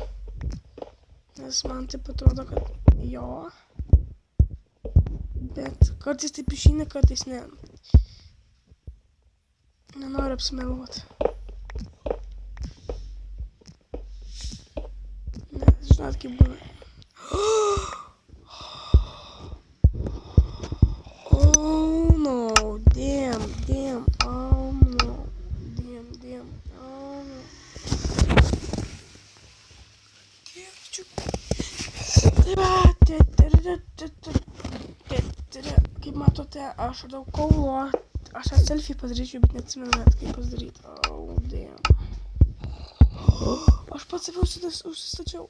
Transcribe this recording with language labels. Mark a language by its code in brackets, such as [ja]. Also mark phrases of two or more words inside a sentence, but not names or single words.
[lt] Nes man taip atrodo, kad jo. Bet kartais taip išeina, kartais ne. Nenoriu apsimeluoti. Nes žinot, kaip būna. [en] Oh no, damn, oh no, damn, oh no. [lt] Kaip matote, aš radau kaulo, aš tą selfie padaryčiau, bet neatsimenu net kaip pasidaryti. [en] Oh, damn. [lt] Aš pats save užsistačiau.